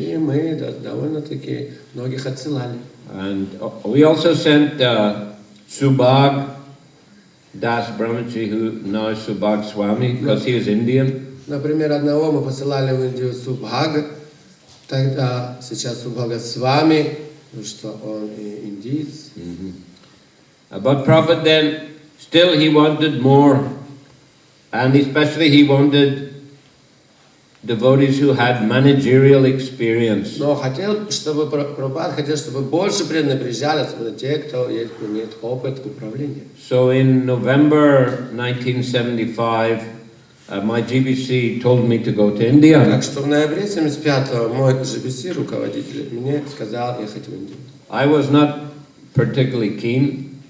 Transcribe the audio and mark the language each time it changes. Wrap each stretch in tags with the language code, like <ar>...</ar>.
<ru>И мы довольно-таки многих отсылали.</ru> <en>And we also sent Subhag Das Brahmaji, who now is Subhag Swami, because he is Indian.</en> <ru>Например, одного мы посылали в Индию Субхага, тогда сейчас Субхага Свами, потому что он индиец.</ru> <en>But Prabhupada then, still he wanted more, and especially he wanted devotees who had managerial experience.</en> <ru>Но хотел, чтобы Прабхупада хотел, чтобы больше преданных приезжали, особенно те, кто имеет опыт управления.</ru> <en>So in November 1975, my Джи-Би-Си told me to go to India.</en> <ru>Так что в ноябре 75-го мой Джи-Би-Си, руководитель, мне сказал ехать в Индию.</ru> <en>I was not particularly keen.</en>